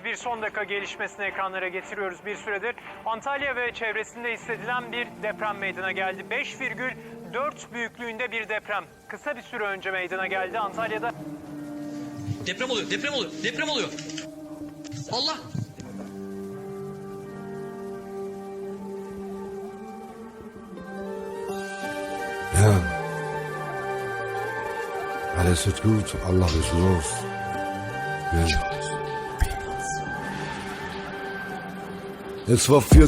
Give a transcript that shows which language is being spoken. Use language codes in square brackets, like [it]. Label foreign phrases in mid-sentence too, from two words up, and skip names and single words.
[tr] Bir son dakika gelişmesini ekranlara getiriyoruz bir süredir. Antalya ve çevresinde hissedilen bir deprem meydana geldi. 5,4 büyüklüğünde bir deprem. Kısa bir süre önce meydana geldi Antalya'da. Deprem oluyor, deprem oluyor, deprem oluyor. Allah! [de] Ja. Alles wird gut, Allah ist los. Ja. Es war 4.